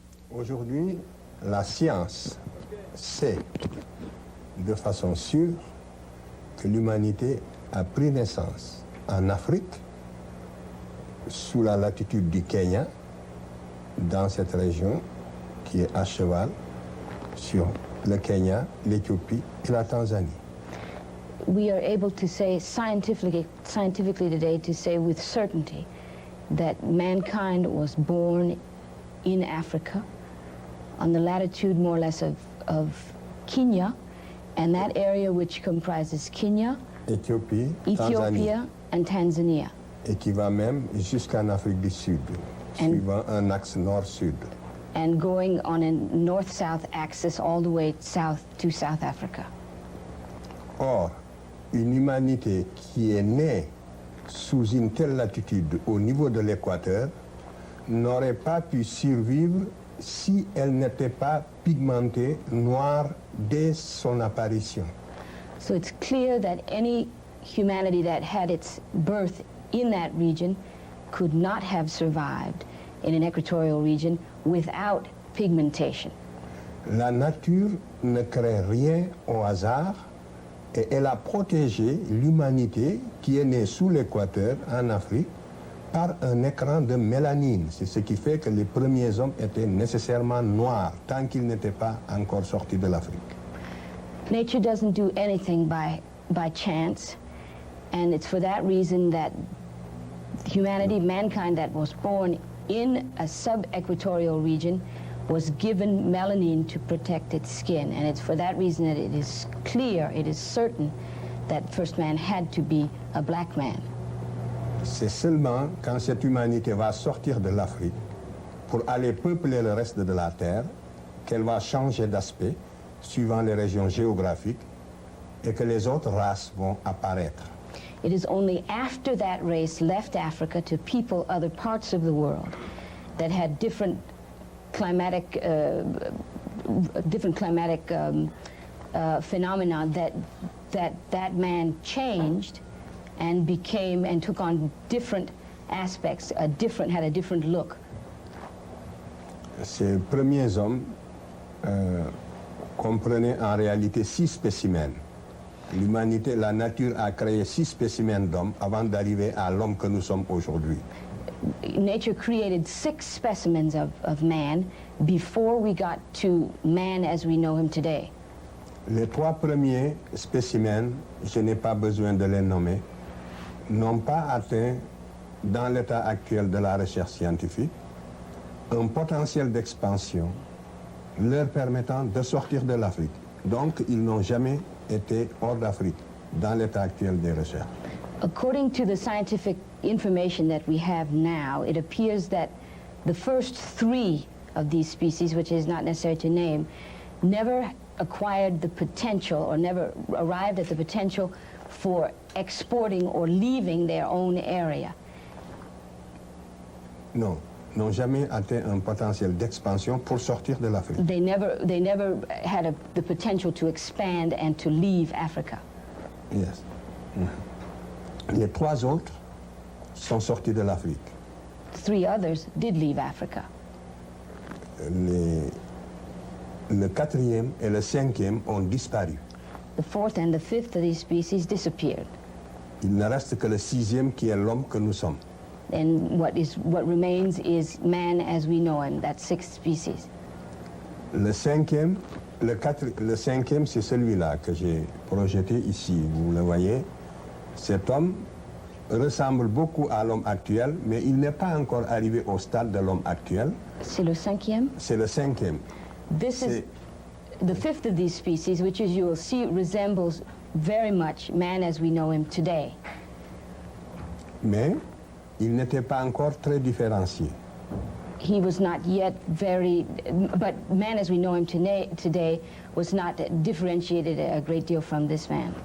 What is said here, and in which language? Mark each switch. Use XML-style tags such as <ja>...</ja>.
<fr>Aujourd'hui, la science sait de façon sûre que l'humanité a pris naissance en Afrique, sous la latitude du Kenya, dans cette région qui est à cheval sur le Kenya, l'Éthiopie et la Tanzanie.</fr> <en>We are able to say scientifically today to say with certainty that mankind was born in Africa on the latitude more or less of Kenya, and that area which comprises Kenya, Ethiopia, and Tanzania.</en> <fr>Et qui va même jusqu'en Afrique du Sud, suivant un axe nord-sud.</fr> <en>And going on a north-south axis all the way south to South Africa.</en> <fr>Or, une humanité qui est née sous une telle latitude au niveau de l'équateur n'aurait pas pu survivre si elle n'était pas pigmentée noire dès son apparition.</fr> <en>So it's clear that any humanity that had its birth in that region could not have survived in an equatorial region without pigmentation.</en> <fr>La nature ne crée rien au hasard. Et elle a protégé l'humanité qui est née sous l'équateur en Afrique par un écran de mélanine. C'est ce qui fait que les premiers hommes étaient nécessairement noirs tant qu'ils n'étaient pas encore sortis de l'Afrique.</fr> <en>Nature doesn't do anything by chance, and it's for that reason that humanity, mankind that was born in a sub-equatorial region was given melanin to protect its skin, and it's for that reason that it is clear, it is certain, that first man had to be a black man.</en> <fr>C'est seulement quand cette humanité va sortir de l'Afrique pour aller peupler le reste de la terre qu'elle va changer d'aspect suivant les régions géographiques et que les autres races vont apparaître.</fr> <en>It is only after that race left Africa to people other parts of the world that had different climatic phenomena that man changed and became and took on different aspects, had a different look.</en> <fr>Ces premiers hommes comprenaient en réalité six spécimens. L'humanité, la nature a créé six spécimens d'hommes avant d'arriver à l'homme que nous sommes aujourd'hui.</fr> <en>Nature created six specimens of man before we got to man as we know him today.</en> <fr>Les trois premiers spécimens, je n'ai pas besoin de les nommer, n'ont pas atteint, dans l'état actuel de la recherche scientifique, un potentiel d'expansion leur permettant de sortir de l'Afrique. Donc, ils n'ont jamais été hors d'Afrique dans l'état actuel des recherches.</fr> <en>According to the scientific information that we have now, it appears that the first three of these species, which is not necessary to name, never acquired the potential or never arrived at the potential for exporting or leaving their own area.</en> <fr>Non, n'ont jamais atteint un potentiel d'expansion pour sortir de l'Afrique.</fr> <en>They never had the potential to expand and to leave Africa. Yes.</en> <fr>Les trois autres sont sortis de l'Afrique.</fr> <en>Three others did leave Africa.</en> <fr>Le quatrième et le cinquième ont disparu.</fr> <en>The fourth and the fifth of these species disappeared.</en> <fr>Il ne reste que le sixième qui est l'homme que nous sommes.</fr> <en>then what remains is man as we know him, that sixth species.</en> <fr>Le cinquième, le cinquième, c'est celui-là que j'ai projeté ici, vous le voyez. Cet homme ressemble beaucoup à l'homme actuel, mais il n'est pas encore arrivé au stade de l'homme actuel. C'est le cinquième? C'est le cinquième.</fr> <en>This is the fifth of these species, which as you will see, resembles very much man as we know him today.</en> <fr>Mais il n'était pas encore très différencié.</fr> <en>He was not yet very, but man as we know him today was not differentiated a great deal from this man.</en>